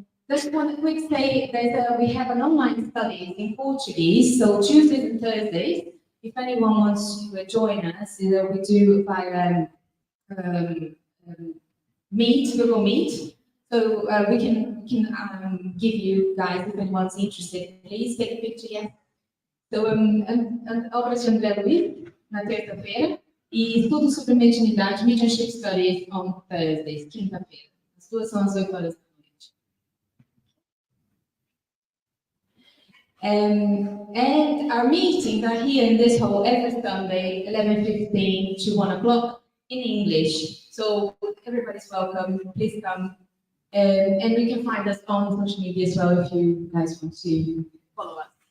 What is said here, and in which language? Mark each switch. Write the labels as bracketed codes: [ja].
[en] Just one quick say, we have an online study in Portuguese, so Tuesdays and Thursdays. If anyone wants to join us, we do by Google Meet. So we can give you guys, if anyone's interested, please take a picture, yes. [pt] So, obras de André Luiz, na terça-feira, e tudo sobre mediunidade, [en] mediumship studies on Thursdays, [pt] quinta-feira. As duas são às 8 horas da noite. [en] And our meetings are here in this hall every Sunday, 11:15 to 1 o'clock in English. So everybody's welcome, please come. And we can find us on social media as well if you guys want to follow us.